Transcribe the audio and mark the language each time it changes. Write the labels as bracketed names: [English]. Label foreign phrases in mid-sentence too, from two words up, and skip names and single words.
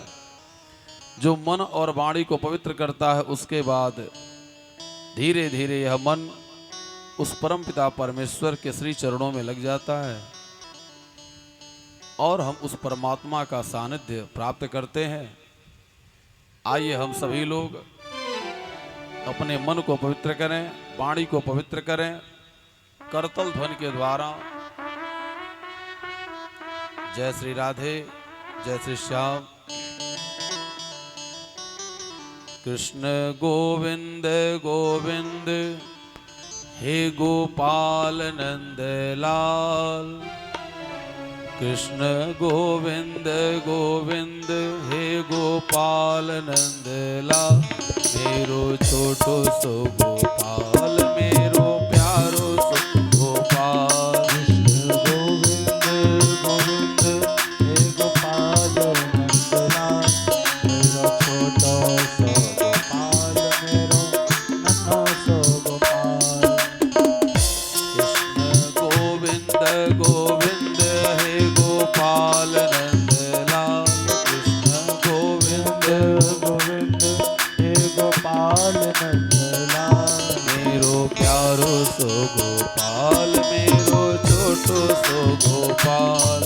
[Hindi] जो मन और वाणी को पवित्र करता है, उसके बाद धीरे धीरे यह मन उस परम पिता परमेश्वर के श्री चरणों में लग जाता है और हम उस परमात्मा का सानिध्य प्राप्त करते हैं। आइए हम सभी लोग अपने मन को पवित्र करें, वाणी को पवित्र करें, करतल ध्वनि के द्वारा जय श्री राधे, जय श्री श्याम। कृष्ण गोविंद गोविंद हे गोपाल नंद लाल। कृष्ण गोविंद गोविंद हे गोपाल नंद लाल। [Braj] मेरो छोटो सो गोपाल, मेरो प्यारो सो गोपाल। [Hindi] कृष्ण गोविंद गोविंद हे गोपाल नंद लाल। [Braj] मेरो छोटो सो गोपाल, मेरो नन्हो सो गोपाल। [Hindi] कृष्ण गोविंद गोविंद हे गोपाल नंद लाल। कृष्ण गोविंद गोविंद हे गोपाल नंद लाल। [Braj] मेरो प्यारो सो गोपाल, मेरो छोटो सो गोपाल।